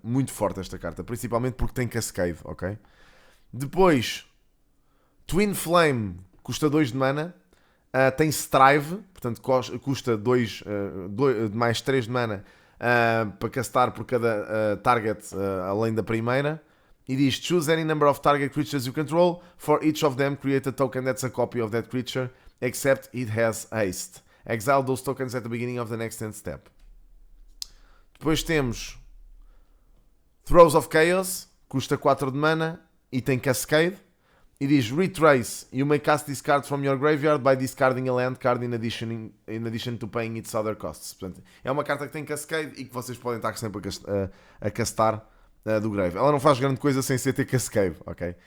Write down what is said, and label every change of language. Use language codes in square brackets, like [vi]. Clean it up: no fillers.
[pt] Muito forte esta carta, principalmente porque tem Cascade, ok? Depois, Twin Flame, custa 2 de mana, tem Strive, portanto custa 2 mais 3 de mana para castar por cada target além da primeira. E diz, [en] choose any number of target creatures you control, for each of them create a token that's a copy of that creature, except it has haste. Exile those tokens at the beginning of the next end step. [pt] Depois temos Throes of Chaos, custa 4 de mana e tem Cascade. E diz [en] Retrace, you may cast this card from your graveyard by discarding a land card in addition to paying its other costs. [pt] Portanto, é uma carta que tem Cascade e que vocês podem estar sempre a castar do grave. Ela não faz grande coisa sem ser ter Cascade, ok?